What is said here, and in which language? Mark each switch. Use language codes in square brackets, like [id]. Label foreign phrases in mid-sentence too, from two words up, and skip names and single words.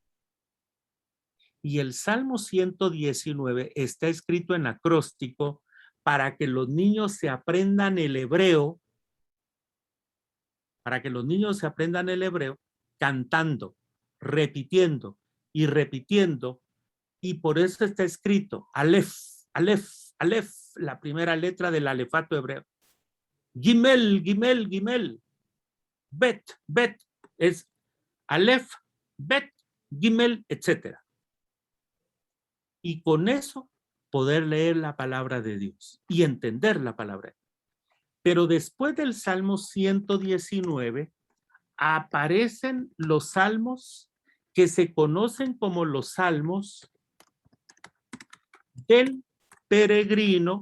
[es] Y el Salmo 119 está escrito en acróstico para que los niños se aprendan el hebreo, cantando, repitiendo y repitiendo, y por eso está escrito Aleph, Aleph, Aleph, la primera letra del alefato hebreo. Gimel, Gimel, Gimel. Bet, Bet es Aleph, Bet, Gimel, etc. Y con eso poder leer la palabra de Dios y entender la palabra. Pero después del Salmo 119 aparecen los salmos que se conocen como los salmos del peregrino.